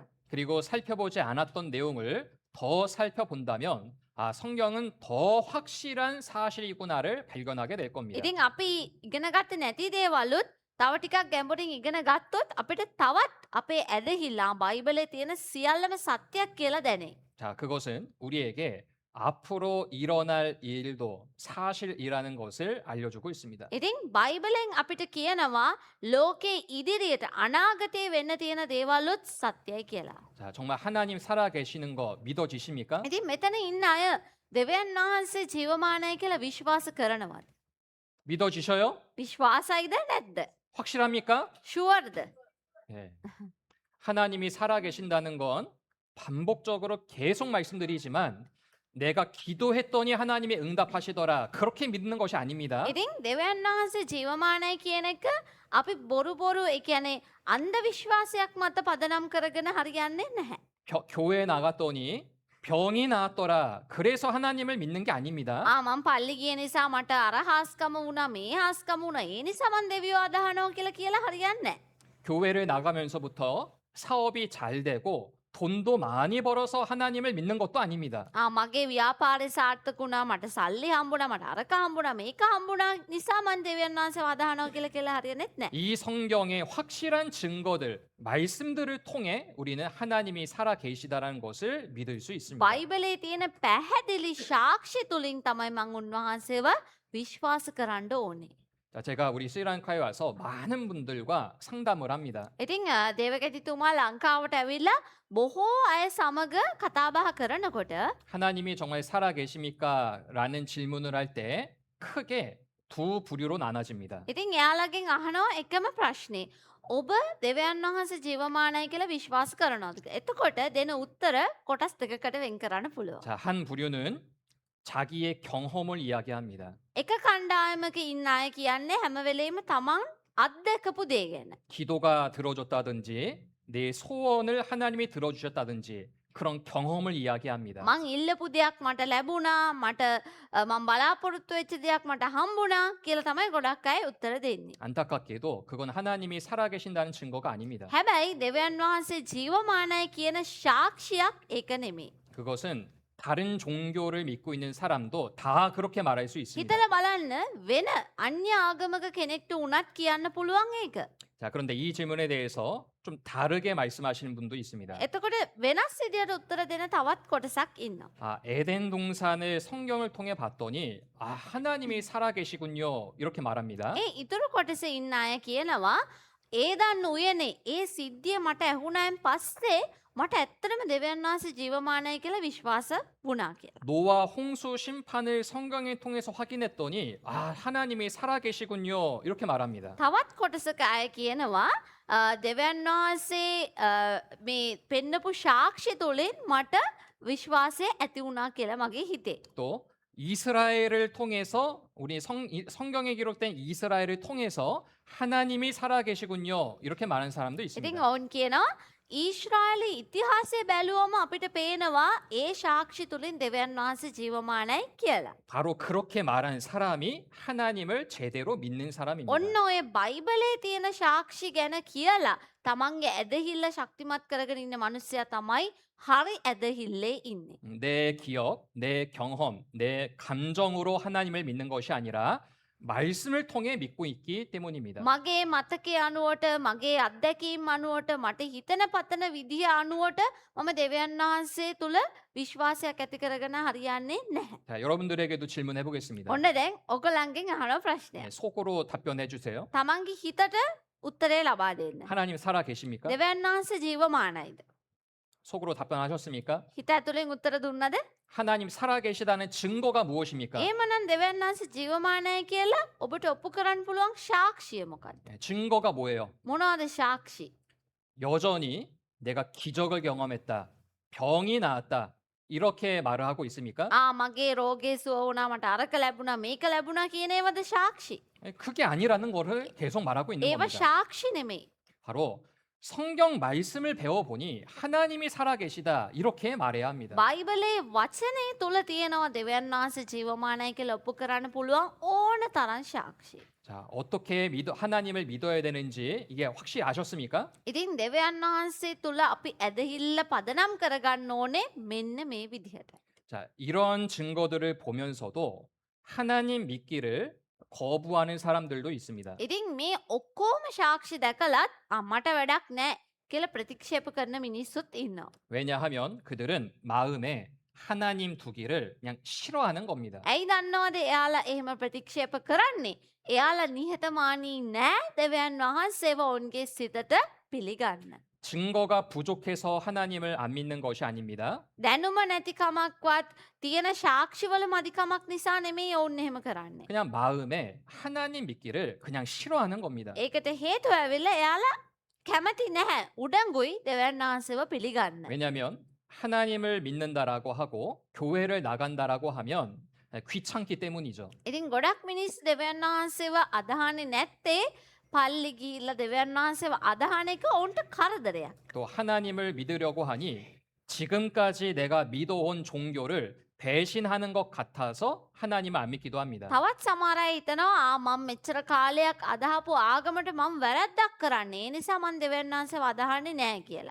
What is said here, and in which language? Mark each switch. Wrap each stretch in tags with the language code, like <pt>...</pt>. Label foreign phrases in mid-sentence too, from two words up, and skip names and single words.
<ko>그리고 살펴보지 않았던 내용을 더 살펴본다면 성경은 더 확실한 사실이구나를 발견하게 될 겁니다.</ko> <si>ඉතින් අපි ඉගෙන ගත්තේ නැති දේවලුත් තව ටිකක් ගැඹුරින් ඉගෙන ගත්තොත් අපිට තවත් අපේ ඇදහිල්ලා බයිබලයේ තියෙන සියල්ලම සත්‍යයක් කියලා දැනේ.</si> <ko>자, 그것은 우리에게 앞으로 일어날 일도 사실이라는 것을 알려주고 있습니다.</ko> <si>ඉතින් බයිබලෙන් අපිට කියනවා ලෝකේ ඉදිරියට අනාගතයේ වෙන්න තියෙන දේවල්ුත් සත්‍යයි කියලා.</si> <ko>자, 정말 하나님 살아계시는 거 믿어지십니까?</ko> <si>ඉතින් මෙතන ඉන්න අය දෙවියන් වහන්සේ ජීවමානයි කියලා විශ්වාස කරනවද?</si> <ko>믿어지셔요?</ko> <si>විශ්වාසයිද නැද්ද?</si> <ko>확실합니까?</ko> <si>ෂුවර්ද?</si> <ko>네. 하나님이 살아계신다는 건 반복적으로 계속 말씀드리지만 내가 기도했더니 하나님이 응답하시더라. 그렇게 믿는 것이 아닙니다.</ko> <si>ඉතින් දෙවියන් වහන්සේ ජීවමානයි කියන එක අපි බොරු ඒ කියන්නේ අන්ධ විශ්වාසයක් මත පදනම් කරගෙන හරියන්නේ නැහැ.</si> <ko>교회에 나갔더니 병이 나았더라. 그래서 하나님을 믿는 게 아닙니다.</ko> <si>මම පල්ලි ගිය නිසා මට අර හාස්කම වුණා මේ හාස්කම වුණා ඒ නිසා මම දෙවියෝ අදහනවා කියලා හරියන්නේ නැහැ.</si> <ko>교회를 나가면서부터 사업이 잘 되고 돈도 많이 벌어서 하나님을 믿는 것도 아닙니다.</ko> <si>මගේ ව්‍යාපාරේ සාර්ථක වුණා මට සල්ලි හම්බුණා මට අරක හම්බුණා මේක හම්බුණා නිසා මම දෙවියන් වහන්සේව අදහනවා කියලා හරියන්නේ නැහැ.</si> <ko>이 성경의 확실한 증거들, 말씀들을 통해 우리는 하나님이 살아 계시다라는 것을 믿을 수 있습니다.</ko> <si>බයිබලයේ තියෙන පැහැදිලි සාක්ෂි තුලින් තමයි මම උන්වහන්සේව විශ්වාස කරන්න ඕනේ.</si> <ko>자, 제가 우리 스리랑카에 와서 많은 분들과 상담을 합니다.</ko> <si>ඉතින් දේවගතිතුමා ලංකාවට ඇවිල්ලා බොහෝ අය සමග කතාබහ කරනකොට</si> <ko>하나님이 정말 살아 계십니까? 라는 질문을 할 때 크게 두 부류로 나눠집니다.</ko> <si>ඉතින් එයාලගෙන් අහනවා එකම ප්‍රශ්නේ. ඔබ දෙවියන් වහන්සේ ජීවමානයි කියලා විශ්වාස කරනවද? එතකොට දෙන උත්තර කොටස් දෙකකට වෙන් කරන්න පුළුවන්.</si> <ko>자, 한 부류는 자기의 경험을 이야기합니다.</ko> <si>එක කණ්ඩායමක ඉන්න අය කියන්නේ හැම වෙලෙම තමන් අත්දැකපු දේ ගැන.</si> <ko>기도가 들어줬다든지 내 소원을 하나님이 들어주셨다든지 그런 경험을 이야기합니다.</ko> <si>මං ඉල්ලපු දෙයක් මට ලැබුණා මට මං බලාපොරොත්තු වෙච්ච දෙයක් මට හම්බුණා කියලා තමයි ගොඩක් අය උත්තර දෙන්නේ.</si> <ko>안타깝게도 그건 하나님이 살아계신다는 증거가 아닙니다.</ko> <si>හැබැයි දෙවියන් වහන්සේ ජීවමානයි කියන සාක්ෂියක් ඒක නෙමෙයි.</si> <ko>그것은 다른 종교를 믿고 있는 사람도 다 그렇게 말할 수 있습니다.</ko> <si>හිතලා බලන්න වෙන අන්‍ය ආගමක කෙනෙක්ට උනත් කියන්න පුළුවන් ඒක.</si> <ko>자, 그런데 이 질문에 대해서 좀 다르게 말씀하시는 분도 있습니다.</ko> <si>එතකොට වෙනස් විදියට උත්තර දෙන තවත් කොටසක් ඉන්නවා.</si> <ko>에덴 동산을 성경을 통해 봤더니 하나님이 살아계시군요. 이렇게 말합니다.</ko> <si>ඒ ඉතුරු කොටසේ ඉන්න අය කියනවා ඒදන්න උයනේ ඒ සිද්ධිය මට ඇහුණායින් පස්සේ මට ඇත්තටම දෙවියන් වහන්සේ ජීවමානයි කියලා විශ්වාස වුණා කියලා.</si> <ko>노아 홍수 심판을 성경을 통해서 확인했더니 하나님이 살아계시군요. 이렇게 말합니다.</ko> <si>තවත් කොටසක අය කියනවා දෙවියන් වහන්සේ මේ පෙන්නපු සාක්ෂි තුළින් මට විශ්වාසය ඇති වුණා කියලා මගේ හිතේ.</si> <ko>또 이스라엘을 통해서 우리 성경에 기록된 이스라엘을 통해서 하나님이 살아계시군요. 이렇게 말하는 사람도</ko> <si>ඉතින්</si> <ko>있습니다.</ko> <si>ඔවුන් කියනවා ඊශ්‍රායලි ඉතිහාසය බැලුවම අපිට පේනවා ඒ සාක්ෂි තුළින් දෙවියන් වහන්සේ ජීවමානයි කියලා.</si> <ko>바로 그렇게 말한 사람이 하나님을 제대로 믿는 사람입니다.</ko> <si>ඔන්න ඔය බයිබලයේ තියෙන සාක්ෂි ගැන කියලා තමන්ගේ ඇදහිල්ල ශක්තිමත් කරගෙන ඉන්න මිනිස්සයා තමයි හරි ඇදහිල්ලේ ඉන්නේ.</si> <ko>내 기억, 내 경험, 내 감정으로 하나님을 믿는 것이 아니라 말씀을 통해 믿고 있기 때문입니다.</ko> <si>මගේ මතකය අනුවට මගේ අත්දැකීම් අනුවට මට හිතන පතන විදිහ අනුවට මම දෙවියන් වහන්සේ තුළ විශ්වාසයක් ඇති කරගෙන හරියන්නේ නැහැ.</si> <ko>자, 여러분들에게도 질문해 보겠습니다.</ko> <si>ඔන්න දැන් ඔගලන්ගෙන් අහන ප්‍රශ්නයක්.</si> <ko>속으로 답변해 주세요.</ko> <si>තමන්ගේ හිතට උත්තරේ ලබා දෙන්න.</si> <ko>하나님 살아 계십니까?</ko> <si>දෙවියන් වහන්සේ ජීවමානයිද?</si> <ko>속으로 답변하셨습니까?</ko> <si>හිත ඇතුලෙන් උත්තර දුන්නද?</si> <ko>하나님 살아 계시다는 증거가 무엇입니까?</ko> <si>එහෙමනම් දෙවියන් වහන්සේ ජීවමානයි කියලා ඔබට ඔප්පු කරන්න පුළුවන් සාක්ෂිය මොකක්ද?</si> <ko>증거가 뭐예요?</ko> <si>මොනවාද සාක්ෂි?</si> <ko>여전히 내가 기적을 경험했다. 병이 나았다. 이렇게 말을 하고 있습니까?</ko> <si>මගේ රෝගේ සුව වුණා මට අරක ලැබුණා මේක ලැබුණා කියන ඒවද සාක්ෂි.</si> <ko>그게 아니라는 것을 계속 말하고 있는</ko> <si>ඒව</si> <ko>겁니다.</ko> <si>සාක්ෂි නෙමෙයි.</si> <ko>바로 성경 말씀을 배워보니 하나님이 살아계시다 이렇게 말해야 합니다.</ko> <si>බයිබලේ වචනය තුළ තියෙනවා දෙවන් වහන්සේ ජීවමානයි කියලා ඔප්පු කරන්න පුළුවන් ඕන තරම් සාක්ෂි.</si> <ko>자, 어떻게 하나님을 믿어야 되는지 이게 확실히 아셨습니까?</ko> <si>ඉතින් දෙවන් වහන්සේ තුළ අපි ඇදහිල්ල පදනම් කරගන්න ඕනේ මෙන්න මේ විදිහට.</si> <ko>자, 이런 증거들을 보면서도 하나님 믿기를 거부하는 사람들도 있습니다.</ko> <si>ඉතින් මේ ඔක්කෝම සාක්ෂි දැකලත් අම්මට වැඩක් නෑ කියලා ප්‍රතික්ෂේප කරන මිනිස්සුත් ඉන්නවා.</si> <ko>왜냐하면 그들은 마음에 하나님 두기를 그냥 싫어하는 겁니다.</ko> <si>ඇයි දන්නවද එයාලා එහෙම ප්‍රතික්ෂේප කරන්නේ? එයාලා නිහතමානී නෑ දෙවියන් වහන්සේව ඔවුන්ගේ සිතට පිළිගන්න.</si> <ko>증거가 부족해서 하나님을 안 믿는 것이 아닙니다.</ko> <si>දැනුම නැතිකමක්වත් තියෙන ශාක්ෂිවල මදිකමක් නිසා නෙමෙයි ඔවුන් එහෙම කරන්නේ.</si> <ko>그냥 마음에 하나님 믿기를 그냥 싫어하는 겁니다.</ko> <si>ඒකට හේතුව ඇවිල්ලා එයාලා කැමති නැහැ. උඩඟුයි දෙවියන් වහන්සේව පිළිගන්න.</si> <ko>왜냐하면 하나님을 믿는다라고 하고 교회를 나간다라고 하면 귀찮기 때문이죠.</ko> <si>ඉතින් ගොඩක් මිනිස් දෙවියන් වහන්සේව අදහන්නේ නැත්තේ පල්ලි ගිහිල්ලා දෙවියන් වහන්සේව අදහන එක ඔවුන්ට කරදරයක්.</si> <ko>또 하나님을 믿으려고 하니 지금까지 내가 믿어온 종교를 배신하는 것 같아서 하나님을 안 믿기도 합니다.</ko> <si>තවත් සමහර අය හිතනවා මම මෙච්චර කාලයක් අදහපු ආගමට මම වැරද්දක් කරන්නේ. ඒ නිසා මම දෙවියන් වහන්සේව අදහන්නේ නැහැ කියලා.</si>